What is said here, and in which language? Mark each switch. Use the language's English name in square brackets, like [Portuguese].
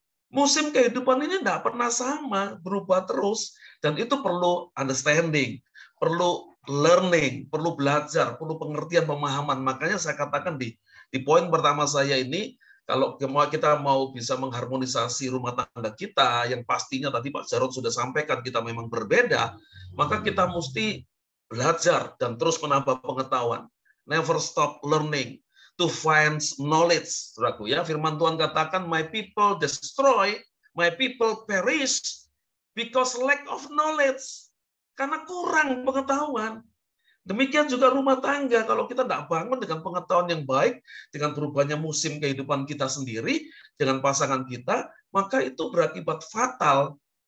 [Indonesian] Musim kehidupan ini tidak pernah sama, berubah terus, dan itu perlu understanding, perlu learning, perlu belajar, perlu pengertian, pemahaman. Makanya saya katakan di poin pertama saya ini, kalau kita mau bisa mengharmonisasi rumah tangga kita, yang pastinya tadi Pak Jarod sudah sampaikan, kita memang berbeda, maka kita mesti belajar dan terus menambah pengetahuan. [English] Never stop learning to find knowledge. [Indonesian] Saudaraku, ya, firman Tuhan katakan, [English] my people destroy, my people perish because lack of knowledge. [Indonesian] Karena kurang pengetahuan. Demikian juga rumah tangga, kalau kita tidak bangun dengan pengetahuan yang baik, dengan perubahannya musim kehidupan kita sendiri, dengan pasangan kita, maka itu berakibat fatal.